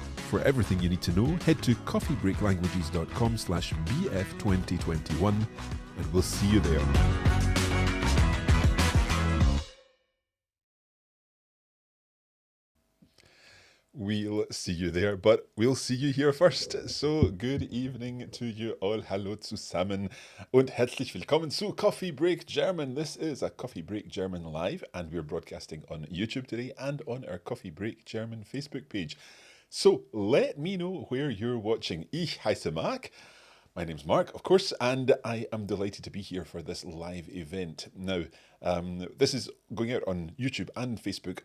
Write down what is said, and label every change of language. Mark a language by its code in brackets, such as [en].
[en] For everything you need to know, head to coffeebreaklanguages.com/BF2021 and we'll see you there. We'll see you there, but we'll see you here first. So, good evening to you all. [de] Hallo zusammen und herzlich willkommen zu Coffee Break German. [en] This is a Coffee Break German live, and we're broadcasting on YouTube today and on our Coffee Break German Facebook page. So, let me know where you're watching. [de] Ich heiße Mark. [en] My name's Mark, of course, and I am delighted to be here for this live event. Now, this is going out on YouTube and Facebook.